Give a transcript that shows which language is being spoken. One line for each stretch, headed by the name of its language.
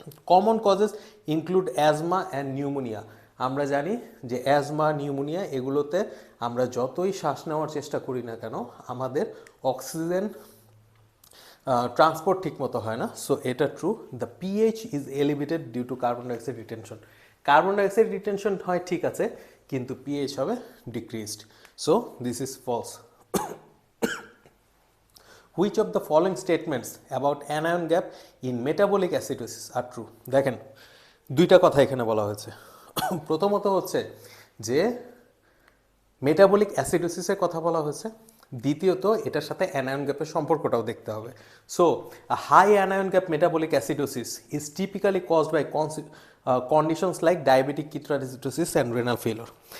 English: common causes include asthma and pneumonia,
Bangla: আমরা জানি যে অ্যাজমা, নিউমোনিয়া এগুলোতে আমরা যতই শ্বাস নেওয়ার চেষ্টা করি না কেন আমাদের অক্সিজেন ট্রান্সপোর্ট ঠিক মতো হয় না। সো এটা true.
English: the pH is elevated due to carbon dioxide retention,
Bangla: carbon dioxide retention হয় ঠিক আছে, কিন্তু পিএইচ হবে decreased.
English: So this is false. Which of the following statements about anion gap in metabolic acidosis are true?
Bangla: দেখেন, দুইটা কথা এখানে বলা হয়েছে। প্রথমত হচ্ছে যে মেটাবলিক অ্যাসিডোসিসের কথা বলা হয়েছে, দ্বিতীয়ত এটার সাথে অ্যানায়ন গ্যাপের সম্পর্কটাও দেখতে হবে।
English: So high anion gap metabolic acidosis is typically caused by conditions like diabetic ketoacidosis and renal failure.